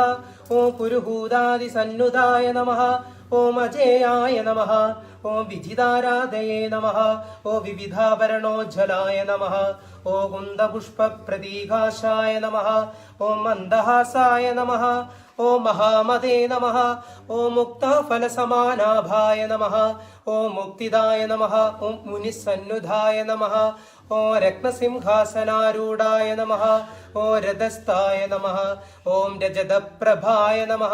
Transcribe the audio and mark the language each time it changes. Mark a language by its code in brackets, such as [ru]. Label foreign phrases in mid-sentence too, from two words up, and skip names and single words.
[sa] ओम पुरुहूतादिसन्नुताय नमः. ओम अजेयाय नमः. ओम विजिताराधये नमः. ओम विविधाभरणोज्ज्वलाय नमः. ओम कुन्दपुष्पप्रतीकाशाय नमः. ओम मन्दहासाय नमः. ഓം മഹാമതേ നമഃ. ഓം മുക്താഫലസമാനാഭായ നമഃ. ഓം മുക്തിദായ നമഃ. ഓം മുനിസന്നുധായ നമഃ. ഓം രത്നസിംഹാസനാരൂഢായ നമഃ. ഓം രഥസ്ഥായ നമഃ. ഓം രജതപ്രഭായ നമഃ.